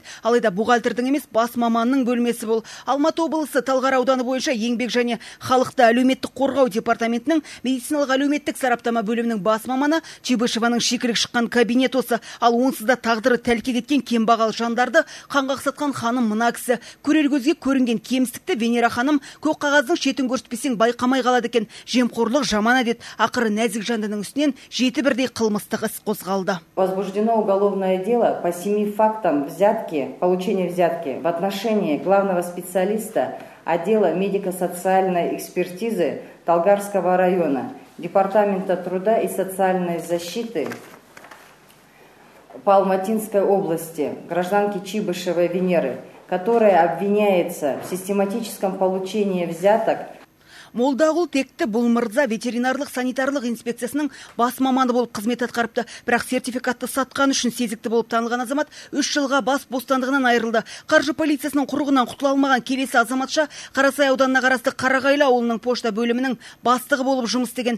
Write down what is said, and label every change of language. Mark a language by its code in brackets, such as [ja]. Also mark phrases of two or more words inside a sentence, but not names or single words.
[kk] Алайда бухгалтердің емес бас маманның бөлмесі бұл. Алматы облысы Талғар ауданы бойынша еңбек және халықты әлеуметтік қорғау департаментінің медициналық әлеуметтік сараптама бөлімінің бас маманы Чебышеваның шикілік шыққан кабинет осы. Ал онсыз да тағдыры тәлке кеткен кембағал жандарды қанға қысатқан ханым мына кісі. Көрер көзге көрінген кемістікті Венера ханым көк қағаздың шетін көрсетпесең байқамай қалады екен. Жемқорлық жаман әдет. Ақыры нәзік жандының үстінен 7 бірдей қылмыстық іс қозғалды. [ru] Возбуждено уголовное дело по 7 фактам получения взятки в отношении главного специалиста отдела медико-социальной экспертизы Талгарского района, Департамента труда и социальной защиты по Алматинской области, гражданки Чибышевой Венеры, которая обвиняется в систематическом получении взяток. [kk] Молдағұл Текті бұл мырза ветеринарлық санитарлық инспекциясының бас маманы болып қызмет атқарыпты. Бірақ сертификатты сатқан үшін сезікті болып танылған азамат 3 жылға бас бостандығынан айырылды. Қаржы полициясының құрығынан құтыла алмаған келесі азаматша Қарасай ауданына қарасты Қарағайлы ауылының пошта бөлімінің бастығы болып жұмыс істеген.